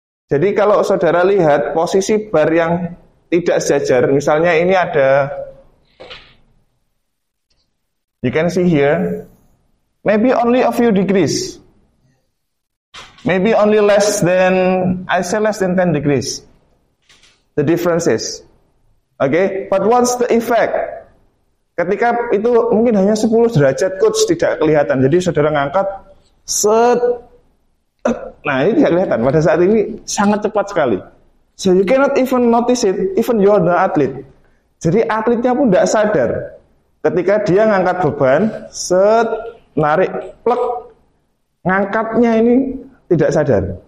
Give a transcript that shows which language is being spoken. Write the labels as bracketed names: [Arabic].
[Indonesian] Jadi kalau saudara lihat posisi bar yang tidak sejajar, misalnya ini ada, [English] you can see here, maybe only a few degrees. Maybe only less than, I say less than 10 degrees. The differences. Okay, but what's the effect? [Indonesian] Ketika itu mungkin hanya 10 derajat coach tidak kelihatan. Jadi saudara ngangkat set. Nah, ini tidak kelihatan. Pada saat ini sangat cepat sekali. [English] So you cannot even notice it, even you are the athlete. [Indonesian] Jadi atletnya pun tidak sadar. Ketika dia ngangkat beban, set, narik, plek, ngangkatnya ini tidak sadar.